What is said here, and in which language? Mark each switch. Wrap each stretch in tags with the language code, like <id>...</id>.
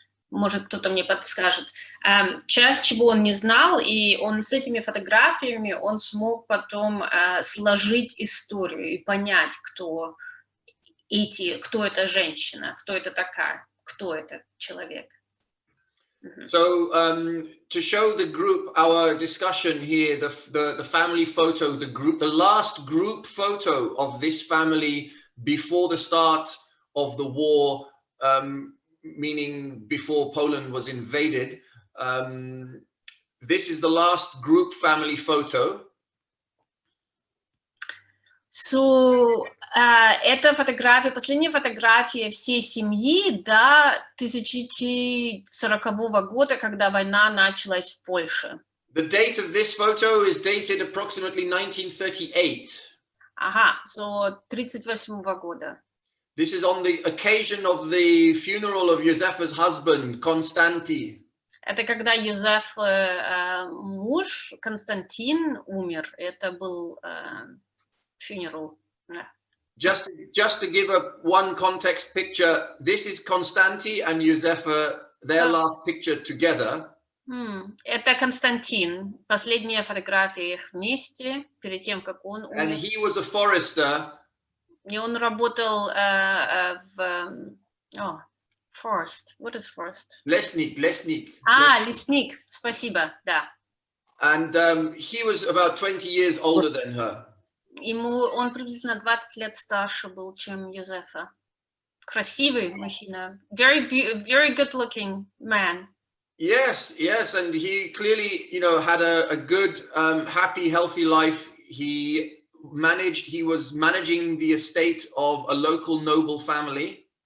<ru>Может, кто-то мне подскажет. Часть, чего он не знал, и он с этими фотографиями он смог потом сложить историю и понять, кто эта женщина, кто это такая, кто это человек.</ru> <en>So to show the group our discussion here, the family photo, the last group photo of this family before the start of the war, meaning before Poland was invaded. This is the last group family photo.</en> <ru>So, это фотография, последняя фотография всей семьи до 1940 года, когда война началась в Польше.</ru> <en>The date of this photo is dated approximately 1938.</en> <ru>Ага, so 38 года.</ru> <en>This is on the occasion of the funeral of Юзефа's husband, Konstanty.</en> <ru>Это когда Юзеф, муж Константин, умер. Это был funeral.</ru> <en>Just to give one context picture, this is Konstanty and Юзефа, their last picture together.</en> <ru>Это Константин. Последняя фотография их вместе, перед тем, как он умер.</ru> <en>And he was a forester.</en> <ru>И он работал в...</ru> <en>forest. What is forest?</en> <ru>Лесник. Лесник. Спасибо, да.</ru> <en>And he was about 20 years older than her.</en> <ru>Он приблизительно 20 лет старше был, чем Юзефа. Красивый мужчина.</ru> <en>Very good looking man. Yes, and he clearly, had a good, happy, healthy life. He was managing the estate of a local noble family.</en>